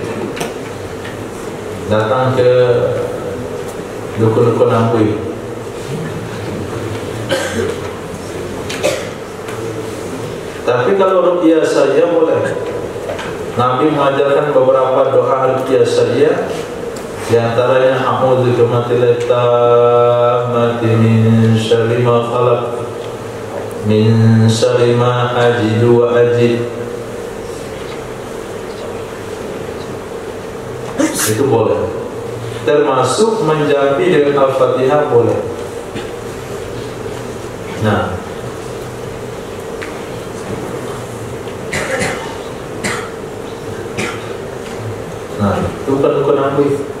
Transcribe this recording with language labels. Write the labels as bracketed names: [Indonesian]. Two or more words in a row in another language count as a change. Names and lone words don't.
[Indonesian] Datang ke dukun-dukun ampui. Tapi kalau ruqyah syariah boleh. Nabi mengajarkan beberapa doa ruqyah syariah, di antaranya [Arabic] أعوذ بكلمات الله التامات من شر ما خلق من شر ما أجد وأجد. [Indonesian] Itu boleh. Termasuk menjampi dengan Al-Fatihah boleh. Nah, itu bukan dukun ampui.